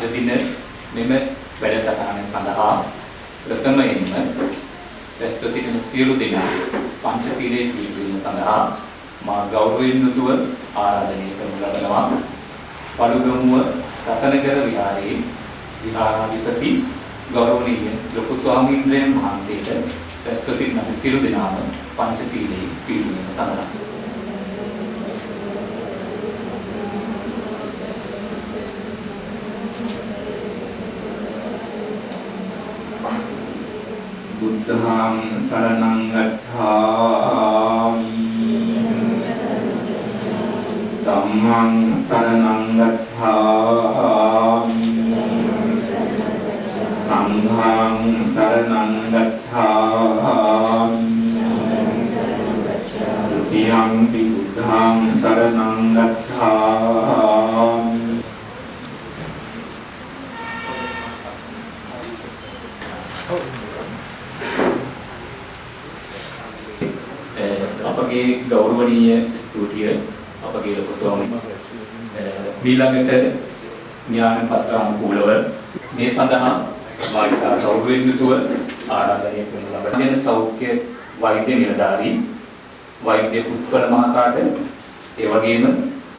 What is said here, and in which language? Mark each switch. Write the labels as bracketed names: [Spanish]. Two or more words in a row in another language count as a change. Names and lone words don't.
[Sinhala] දින මෙම වැඩසටහන සඳහා ප්‍රථමයෙන්ම රැස්ව සිටින සියලු දෙනා පංචශීලයේ පිළිපදීම සඳහා මා ගෞරවයෙන් යුතුව ආරාධනය කරනු ලබනවා. පළුගමුව රතනකර විහාරයේ විහාරාධිපති ගෞරවනීය ලොකු ස්වාමීන්ද්‍රයන් වහන්සේට රැස්ව සිටින සියලු දෙනාම පංචශීලයේ පිළිපදීම සඳහා [Pali] බුද්ධං සරණං ගච්ඡාමි ධම්මං සරණං ගච්ඡාමි සංඝං සරණං ගච්ඡාමි ත්‍රියං බුද්ධං සරණං ගච්ඡාමි. [Sinhala] අපගේ ගෞරවනීය ස්තුතිය අපගේ ලොකු ස්වාමීන් ඊළඟට ඥාන පත්‍රානුකූලව මේ සඳහා වායිකා ගෞරවයෙන් යුතුව ආරාධනය කරන ලබන සෞඛ්‍ය වෛද්‍ය නිලධාරී වෛද්‍ය උත්පල මහතාට ඒ වගේම